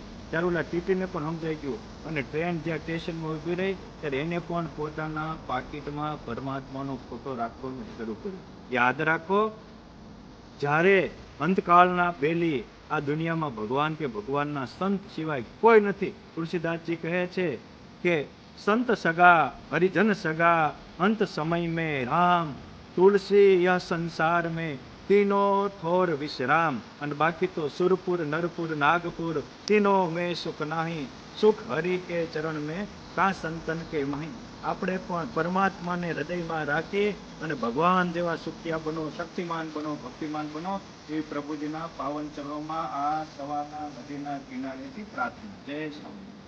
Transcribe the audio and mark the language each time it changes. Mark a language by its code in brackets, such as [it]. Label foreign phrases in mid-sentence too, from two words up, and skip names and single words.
[gu] ત્યારે ઓલા ટીટીને પણ સમજાઈ ગયું, અને ટ્રેન જ્યાં સ્ટેશનમાં ઊભી રહી ત્યારે એને પણ પોતાના પાકીટમાં પરમાત્માનો ફોટો રાખવાનું શરૂ કર્યું. યાદ રાખો, જ્યારે અંતકાળના બેલી આ દુનિયામાં ભગવાન કે ભગવાનના સંત સિવાય કોઈ નથી. તુલસીદાસજી કહે છે કે [hi] संत सगा हरिजन सगा, अंत समय में राम, तुलसी यह संसार में तीनों ठोर विश्राम. [gu] અને બાકી તો સુરપુર, નરપુર, નાગપુર, [hi] तीनों में सुख नाही, सुख हरि के चरण में का संतन के मही. [gu] આપણે પણ પરમાત્માને હૃદયમાં રાખી અને ભગવાન જેવા સુખિયા બનો, શક્તિમાન બનો, ભક્તિમાન બનો, એ પ્રભુજીના પાવન ચરણોમાં આ સવારના નદીના કિનારેથી પ્રાર્થના. જય સ્વામી.